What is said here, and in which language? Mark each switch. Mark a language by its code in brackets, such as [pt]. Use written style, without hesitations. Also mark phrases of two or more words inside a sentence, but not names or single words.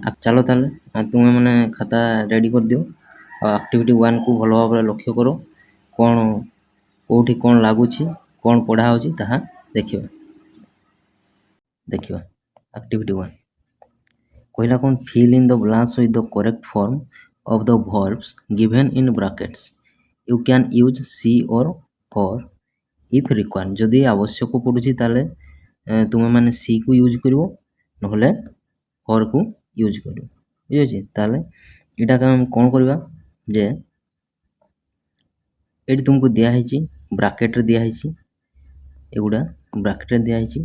[or] ଚାଲ ତାହେଲେ ତୁମେ ମାନେ ଖାତା ରେଡ଼ି କରିଦିଅ ଆଉ [en] activity oneକୁ [or] ଭଲ ଭାବରେ ଲକ୍ଷ୍ୟ କର। କ'ଣ କେଉଁଠି କ'ଣ ଲାଗୁଛି, କ'ଣ ପଢ଼ା ହେଉଛି ତାହା ଦେଖିବା। [en] activity one [or] କହିଲା କ'ଣ? [en] fill in the blanks with the correct form of the verbs given in brackets. You can use she or her if required. [or] ଯଦି ଆବଶ୍ୟକ ପଡ଼ୁଛି ତାହେଲେ ତୁମେ ମାନେ ସି କୁ ୟୁଜ୍ କରିବ, ନହେଲେ ହର୍ କୁ ୟୁଜ୍ କରିବ। ବୁଝିଛି? ତାହେଲେ ଏଇଟାକୁ ଆମେ କ'ଣ କରିବା ଯେ ଏଇଠି ତୁମକୁ ଦିଆହେଇଛି, ବ୍ରାକେଟ୍ରେ ଦିଆହେଇଛି, ଏଗୁଡ଼ା ବ୍ରାକେଟ୍ରେ ଦିଆହେଇଛି।